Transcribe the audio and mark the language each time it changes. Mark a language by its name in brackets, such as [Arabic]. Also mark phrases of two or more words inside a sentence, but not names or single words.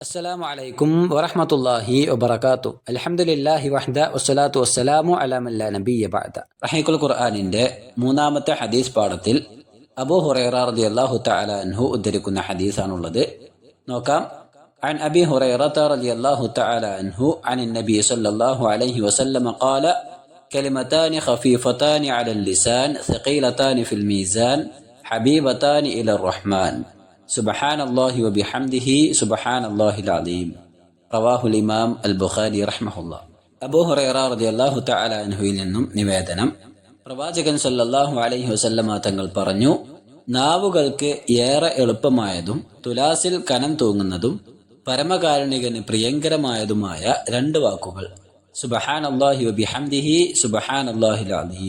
[Arabic] السلام عليكم ورحمة الله وبركاته. الحمد لله وحده والصلاة والسلام على من لا نبي بعد. [Malayalam] റഹീഖുൽ ഖുർആനിന്റെ മൂന്നാമത്തെ ഹദീസ് പാഠത്തിൽ അബൂ ഹുറൈറ [Arabic] رضي الله تعالى عنه [Malayalam] ഉദ്ധരിക്കുന്ന ഹദീസാണുള്ളത്. നോക്കാം. [Arabic] عن أبي هريرة رضي الله تعالى عنه عن النبي صلى الله عليه وسلم قال كلمتان خفيفتان على اللسان ثقيلتان في الميزان حبيبتان إلى الرحمن سبحان الله وبحمده سبحان الله العظيم رواه الإمام البخاري رحمه الله. [Malayalam] അബൂ ഹുറൈറ [Arabic] رضي الله تعالى عنه [Malayalam] നിന്നും നിവേദനം, പ്രവാചകൻ [Arabic] صلى الله عليه وسلم [Malayalam] തങ്ങൾ പറഞ്ഞു, നാവുകൾക്ക് ഏറെ എളുപ്പമായതും തുലാസിൽ കനം തൂങ്ങുന്നതും പരമകാരുണികന് പ്രിയങ്കരമായതുമായ രണ്ട് വാക്കുകൾ [Arabic] سبحان الله وبحمده سبحان الله العليم.